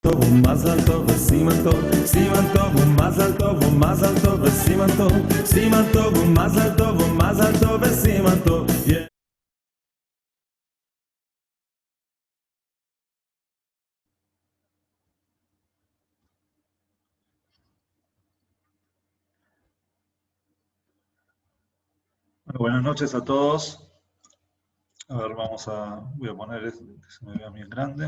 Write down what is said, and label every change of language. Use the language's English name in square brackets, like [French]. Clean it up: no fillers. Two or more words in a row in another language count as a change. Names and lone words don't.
[Hebrew] טוב ומזל טוב וסימן טוב, סימן טוב ומזל טוב ומזל טוב וסימן טוב, סימן טוב ומזל טוב ומזל טוב וסימן טוב. [Spanish] Bueno, buenas noches a todos. A ver, voy a poner que se me vea bien grande.